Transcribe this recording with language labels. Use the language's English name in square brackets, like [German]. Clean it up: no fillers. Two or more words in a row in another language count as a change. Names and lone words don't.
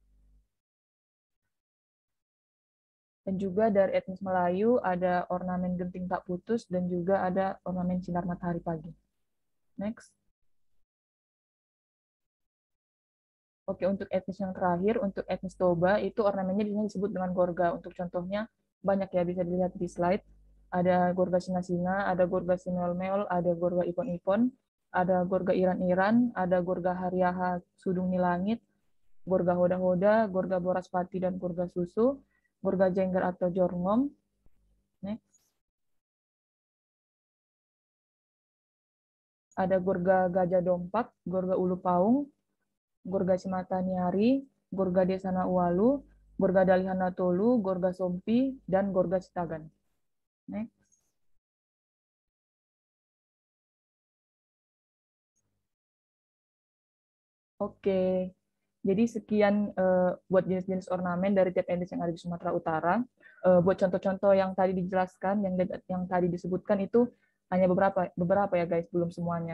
[Indonesian] Dan juga dari etnis Melayu ada ornamen genting tak putus dan juga ada ornamen sinar matahari pagi. Next. Oke, untuk etnis yang terakhir, untuk etnis Toba, itu ornamennya disebut dengan gorga. Untuk contohnya, banyak ya, bisa dilihat di slide. Ada gorga singa-singa, ada gorga simeol-meol, ada gorga ipon-ipon, ada gorga iran-iran, ada gorga hariaha sudung nilangit, gorga hoda-hoda, gorga boraspati, dan gorga susu, gorga jengger atau jorngom. Next. Ada gorga gajah dompak, gorga ulu paung, gorga Cimataniari, gorga Desana Ualu, gorga Dalihana Tolu, gorga Sompi, dan gorga Sitagan. Next. Oke, jadi sekian buat jenis-jenis ornamen dari tiap etnis yang ada di Sumatera Utara. Buat contoh-contoh yang tadi dijelaskan, yang tadi disebutkan itu hanya beberapa ya guys, belum semuanya.